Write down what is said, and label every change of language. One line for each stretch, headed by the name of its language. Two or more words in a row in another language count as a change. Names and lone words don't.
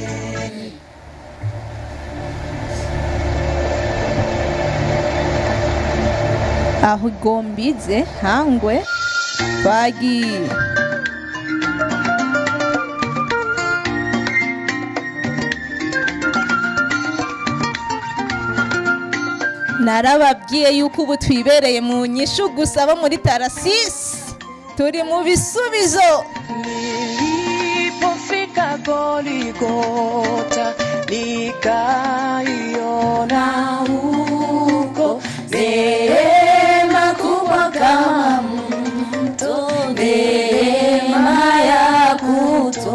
Rundi: Aho igombize hangwe twagiye narababwiye yuko ubu twibereye mu nyishu gusa bo muri Tarasisi turi mu bisubizo.
Swahili: Nilipofika Goligota nikaiona huko neema kubwa kama mto, neema ya kutosha.